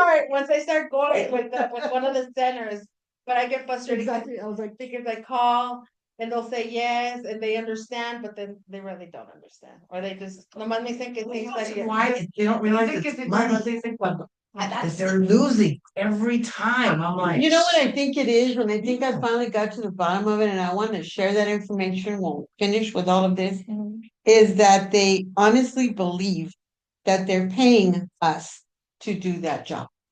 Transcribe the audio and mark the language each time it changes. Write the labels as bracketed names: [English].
[English] Once I start going with one of the centers, but I get frustrated. Exactly, I was like, Because I call and they'll say yes and they understand, but then they really don't understand. Or they just, [Spanish] nomás me dicen que sí, está bien. [English] Why, they don't realize it's money that they're losing every time. I'm like. You know what I think it is, and I think I finally got to the bottom of it, and I want to share that information when we finish with all of this, is that they honestly believe that they're paying us to do that job.